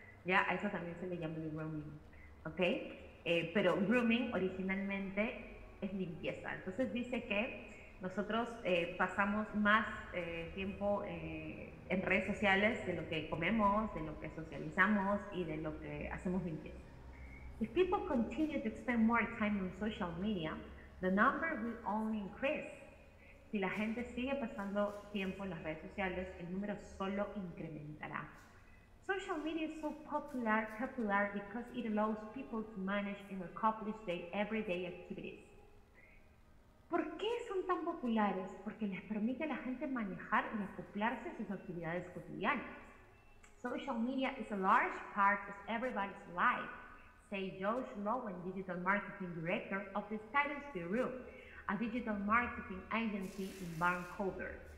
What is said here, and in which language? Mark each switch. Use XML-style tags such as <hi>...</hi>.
<es>Ya, a eso también se le llama el grooming, ¿ok? Pero grooming originalmente es limpieza. Entonces dice que nosotros pasamos más tiempo en redes sociales de lo que comemos, de lo que socializamos y de lo que hacemos limpieza.</es> <en>If people continue to spend more time on social media, the number will only increase.</en> <es>Si la gente sigue pasando tiempo en las redes sociales, el número solo incrementará.</es> <en>Social media is so popular because it allows people to manage and accomplish their everyday activities.</en> <es>¿Por qué son tan populares? Porque les permite a la gente manejar y acoplarse a sus actividades cotidianas.</es> <en>Social media is a large part of everybody's life, say Josh Lowen, Digital Marketing Director of the Status Bureau, a digital marketing agency in Vancouver.</en>